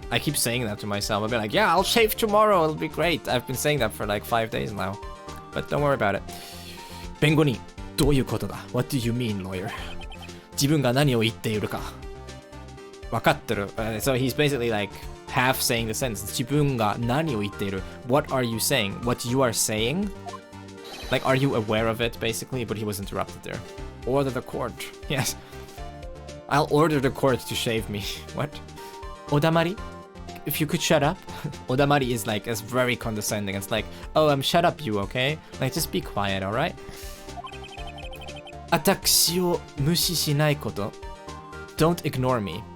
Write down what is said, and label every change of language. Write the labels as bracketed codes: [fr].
[en] I keep saying that to myself. I'll be like, yeah, I'll shave tomorrow. It'll be great. I've been saying that for like 5 days now. But don't worry about it. [ja] 弁護人、どういうことだ? [en] What do you mean, lawyer? [ja] 自分が何を言っているか分かってる。 [en] So he's basically like half saying the sentence. [ja] 自分が何を言っている? [en] What are you saying? What you are saying? Like, are you aware of it, basically? But he was interrupted there. Order the court. Yes. I'll order the court to shave me. What? Odamari? If you could shut up. Odamari is like, it's very condescending. It's like, oh, shut up you, okay? Like, just be quiet, alright? [ja] 私を無視しないこと [en] Don't ignore me.